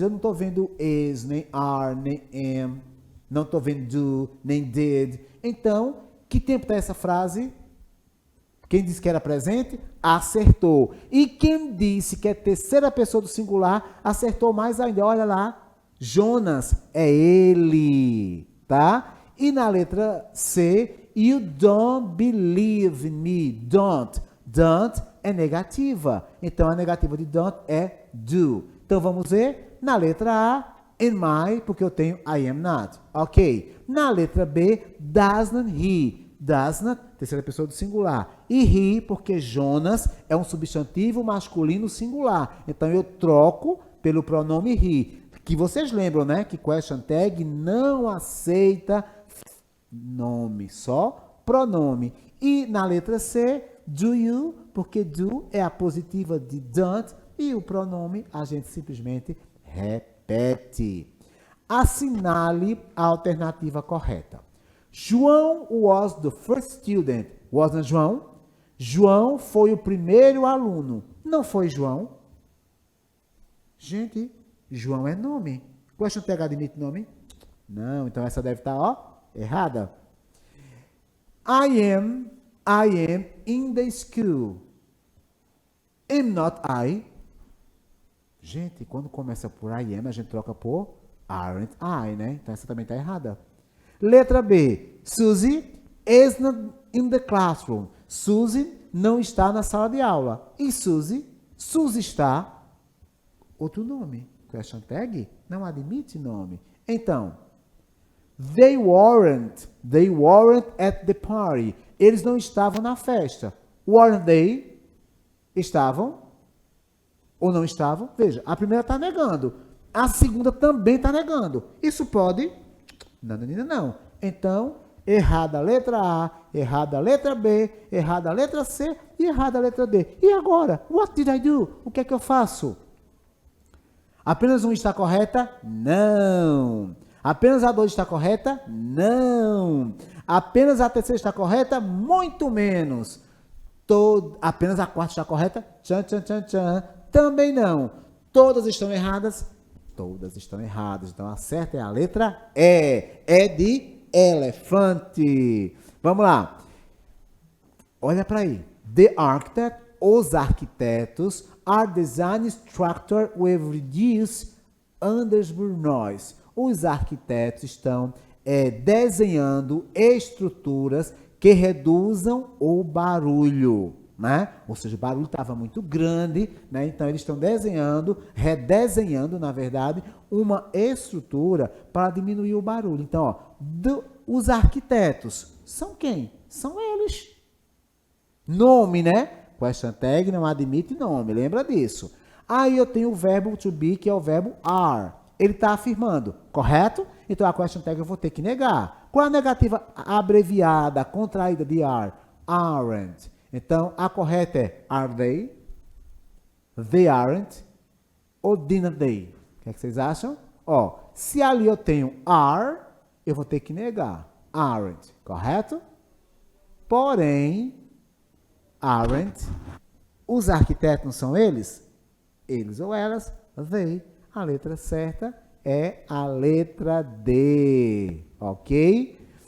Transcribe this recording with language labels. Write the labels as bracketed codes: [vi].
[pt] Eu não estou vendo is, nem are, nem am. Não estou vendo do, nem did. Então, que tempo está essa frase? Quem disse que era presente, acertou. E quem disse que é terceira pessoa do singular, acertou mais ainda. Olha lá, Jonas é ele, tá? E na letra C, [en] you don't believe in me. [pt] Don't. Don't é negativa. Então, a negativa de don't é do. Então, vamos ver na letra A, am I, porque eu tenho I am not. Ok. Na letra B, doesn't he. Doesn't, terceira pessoa do singular. E he, porque Jonas é um substantivo masculino singular. Então, eu troco pelo pronome he. Que vocês lembram, né? Que question tag não aceita nome, só pronome. E na letra C, do you, porque do é a positiva de don't e o pronome a gente simplesmente repete. Assinale a alternativa correta. [en] João was the first student. Wasn't João? [pt] João foi o primeiro aluno. Não foi João? Gente, João é nome. Question tag admite nome? Não, então essa deve estar, ó, errada. [en] I am in the school. Am not I? [pt] Gente, quando começa por I am, a gente troca por aren't I, né? Então essa também está errada. Letra B. [en] Suzy is not in the classroom. [pt] Suzy não está na sala de aula. E Suzy está, outro nome. Question tag não admite nome. [en] Então, they weren't at the party. [pt] Eles não estavam na festa. [en] Weren't they? [pt] Estavam ou não estavam? Veja, a primeira está negando. A segunda também está negando. Isso pode? Não. Então, errada a letra A, errada a letra B, errada a letra C e errada a letra D. E agora? [en] What did I do? [pt] O que é que eu faço? Apenas um está correta? Não. Apenas a 2 está correta? Não. Apenas a terceira está correta? Muito menos. Apenas a 4 está correta? Tchan. Também não. Todas estão erradas? Todas estão erradas. Então, a certa é a letra E. É de elefante. Vamos lá. Olha para aí. [en] The architect, [pt] os arquitetos, [en] are designing structure with reduced undersburn noise. [pt] Os arquitetos estão desenhando estruturas que reduzam o barulho, né? Ou seja, o barulho estava muito grande, né? Então eles estão redesenhando, na verdade, uma estrutura para diminuir o barulho. Então, ó, os arquitetos são quem? São eles. Nome, né? Question tag não admite nome, lembra disso. Aí eu tenho o verbo to be, que é o verbo are. Ele está afirmando, correto? Então a question tag eu vou ter que negar. Qual a negativa abreviada, contraída de are? Aren't. Então a correta é are they aren't, ou didn't they? O que é que vocês acham? Ó, se ali eu tenho are, eu vou ter que negar. Aren't, correto? Porém, aren't, os arquitetos não são eles? Eles ou elas, they. A letra certa é a letra D, ok?